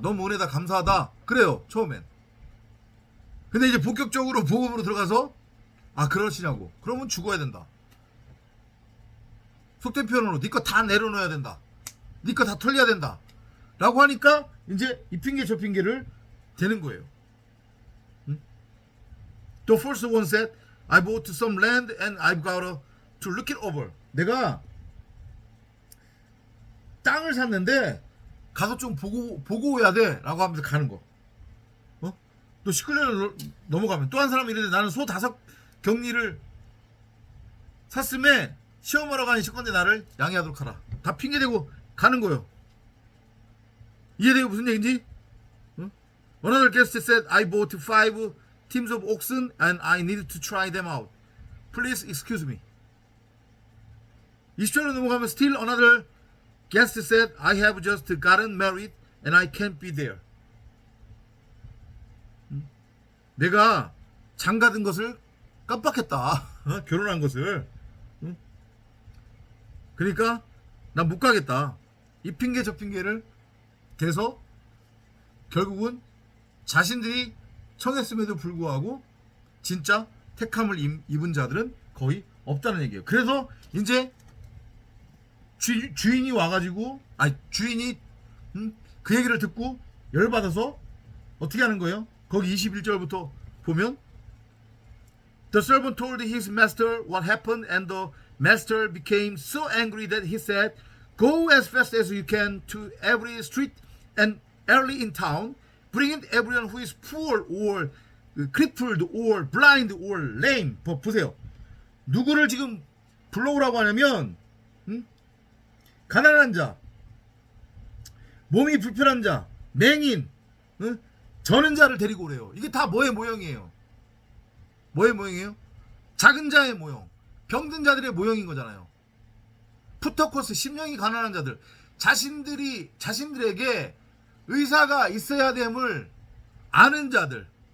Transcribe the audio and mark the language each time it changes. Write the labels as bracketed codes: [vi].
[ko] 너무 은혜다 감사하다. 그래요 처음엔. 근데 이제 본격적으로 복음으로 들어가서 아 그러시냐고. 그러면 죽어야 된다. 속된 표현으로 네 거 다 내려놓아야 된다. 네 거 다 털려야 된다. 라고 하니까 이제 이 핑계 저 핑계를 대는 거예요. 응? [en] The first one said, I bought some land and I've got to look it over. [ko] 내가 땅을 샀는데 가서 좀 보고 오야 돼. 라고 하면서 가는 거. 또 19년을 넘어가면 또 한 사람이 이러는데 나는 소 5경리를 샀음에 시험하러 가는 식건데 나를 양해하도록 하라. 다 핑계대고 가는 거예요. 이해되고 무슨 얘기인지? 응? [en] Another guest said, I bought 5 teams of oxen and I needed to try them out. Please excuse me. [ko] 20절로 넘어가면 [en] still another guest said, I have just gotten married and I can't be there. [ko] 응? 내가 장가든 것을 깜빡했다. 결혼한 것을. 응? 그러니까 난 못 가겠다. 이 핑계 저 핑계를 대서 결국은 자신들이 청했음에도 불구하고 진짜 택함을 입은 자들은 거의 없다는 얘기예요. 그래서 이제 주인이 와가지고 주인이 그 얘기를 듣고 열받아서 어떻게 하는 거예요? 거기 21절부터 보면 [en] The servant told his master what happened and the master became so angry that he said, Go as fast as you can to every street and alley in town, bring in everyone who is poor or crippled or blind or lame. [ko] 보세요. 누구를 지금 불러오라고 하냐면 가난한 자, 몸이 불편한 자, 맹인, 저는 자를 데리고 오래요. 이게 다 뭐의 모형이에요? 뭐의 모형이에요? 작은 자의 모형, 병든 자들의 모형인 거잖아요. 푸터코스, 심령이 가난한 자들, 자신들에게 의사가 있어야 됨을 아는 자들.